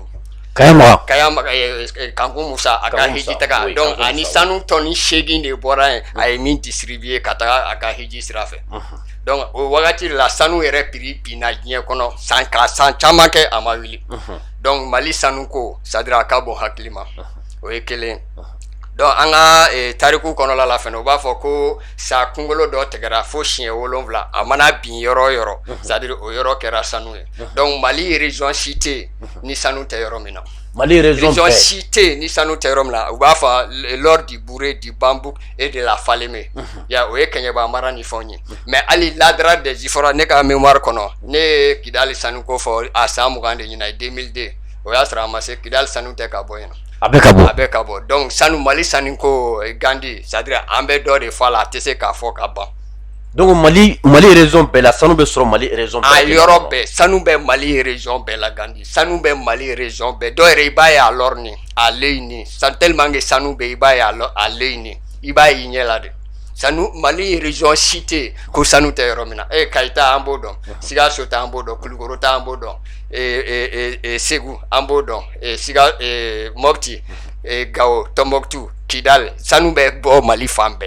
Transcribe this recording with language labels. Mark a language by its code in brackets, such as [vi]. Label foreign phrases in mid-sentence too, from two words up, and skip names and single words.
[bm] Kaya Magan Kanku Musa a ka hiji taga, donc ani sanu tɔni 8 de bɔra yen a ye min distribuer ka taga a ka hiji sira fɛ. Donc o wagati la sanu yɛrɛ prix binna diɲɛ kɔnɔ san caman kɛ a ma wuli. Donc Mali sanuko [fr] c'est-à-dire [bm] a ka bon hakili ma, o ye kelen. donc an ka tariku kɔnɔla la fɛnɛ u b'a fɔ ko sa kunkolo dɔ tigɛra fo siɲɛ 7 a mana bin yɔrɔ yɔrɔ [fr] c'est à dire [bm] o yɔrɔ kɛra sanu ye donc Mali région si tɛ ni sanu tɛ yɔrɔ min na Mali région si tɛ ni sanu tɛ yɔrɔ min na u b'a fɔ [fr] lors du Bouré du Bambouk et de la Falémé [bm] ya o ye Kɛɲɛba mara ni fɛnw ye mais hali l'Adra des Ifora ne ka mémoire kɔnɔ ne ye Kidali sanu ko fɔ a san 20 de ɲina 2002 o y'a sɔrɔ a ma se Kidali sanu tɛ ka bɔ yen a bɛ ka bɔ donc sanu Mali sanu ko Gandhi [fr] c'est à dire [bm] an bɛ dɔ de fɔ a la a tɛ se k'a fɔ ka ban donc Mali région bɛɛ la sanu bɛ sɔrɔ Mali région bɛɛ a yɔrɔ bɛɛ sanu bɛ Mali région bɛɛ la Gandhi sanu bɛ Mali région bɛɛ dɔw yɛrɛ i b'a ye a lɔrɔni a leyini [fr] tellement que [bm] sanu bɛ i b'a ye a leyini i b'a ye i ɲɛ la de sanu Mali région si tɛ ko sanu tɛ yɔrɔ min na Kayita an b'o dɔn Sikaso ta an b'o dɔn Kulukoro ta an b'o dɔn Segu an b'o dɔn Mopti Gao Tombouctou Kidal sanu bɛ bɔ Mali fan bɛɛ